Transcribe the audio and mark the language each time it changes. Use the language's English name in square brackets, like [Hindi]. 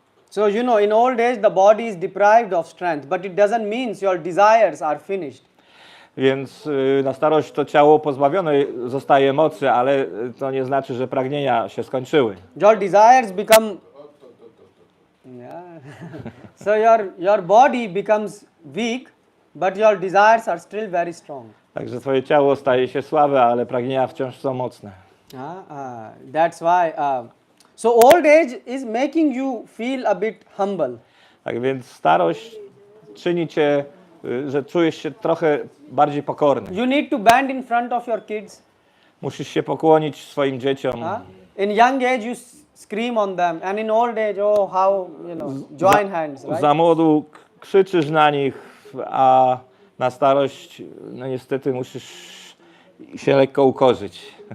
[English] So in old age the body is deprived of strength, but it doesn't mean your desires are finished. [Polish] Więc na starość to ciało pozbawione zostaje mocy, ale to nie znaczy, że pragnienia się skończyły. [English] Your desires become so your body becomes weak, but your desires are still very strong. [Polish] Także twoje ciało staje się słabe, ale pragnienia wciąż są mocne. [English] That's why. So old age is making you feel a bit humble. [Polish] Tak więc starość czyni cię że czujesz się trochę bardziej pokorny. [English] You need to bend in front of your kids. [Polish] Musisz się pokłonić swoim dzieciom. [English] In young age you scream on them, and in old age, oh how, join hands, right? [Polish] Za młodu krzyczysz na nich, a na starość, no niestety musisz się lekko ukorzyć.